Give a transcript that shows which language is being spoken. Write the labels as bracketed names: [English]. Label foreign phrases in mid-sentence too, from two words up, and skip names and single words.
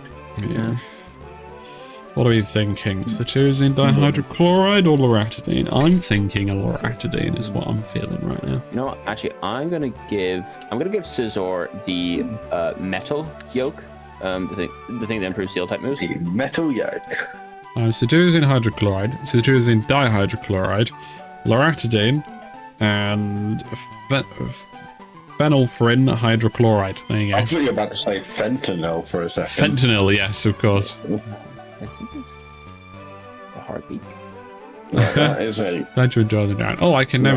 [English] Yeah. What are we thinking? Cetirizine dihydrochloride or loratadine? I'm thinking a loratadine is what I'm feeling right now. You know what? Actually, I'm gonna give Scizor the metal yoke. The thing that improves steel type moves. Metal yoke. Cetirizine hydrochloride, cetirizine dihydrochloride, loratadine, and phenylphrin hydrochloride. There you I go. thought you were about to say fentanyl for a second. Fentanyl, yes, of course. A heartbeat. Yeah, that is a Glad you enjoyed the round. Oh, I can name a